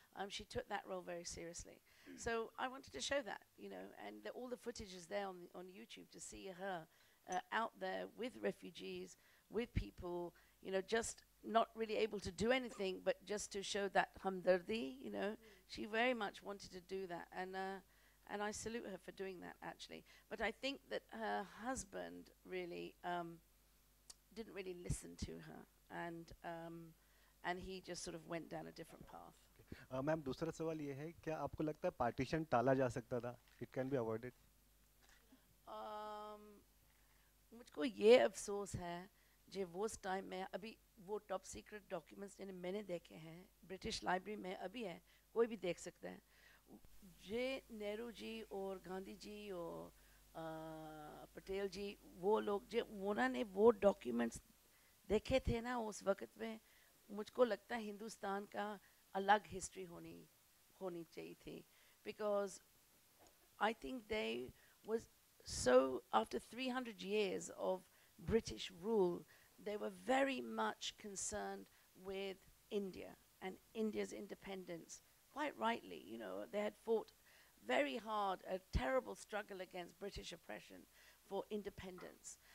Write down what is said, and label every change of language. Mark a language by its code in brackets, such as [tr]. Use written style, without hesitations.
[en] She took that role very seriously. So I wanted to show that, and all the footage is there on YouTube to see her out there with refugees, with people, just not really able to do anything, but just to show that hamdardi, she very much wanted to do that. And I salute her for doing that, actually. But I think that her husband really didn't really listen to her, and he just sort of went down a different path. [hi] Ma'am, दूसरा सवाल ये है, क्या आपको लगता है partition टाला जा सकता था? [en] It can be avoided? [hi] मुझको ये अफसोस है जो वो टाइम में अभी वो टॉप सीक्रेट डॉक्यूमेंट्स मैंने देखे हैं, ब्रिटिश लाइब्रेरी में अभी है, कोई भी देख सकता है. जे नेहरू जी और गांधी जी और पटेल जी, वो लोग जो उन्होंने वो डॉक्यूमेंट्स देखे थे ना उस वक्त में, मुझको लगता है हिंदुस्तान का अलग हिस्ट्री होनी चाहिए थी. [en] Because I think they was so after 300 years of British rule, they were very much concerned with India and India's independence. Quite rightly, they had fought very hard, a terrible struggle against British oppression for independence.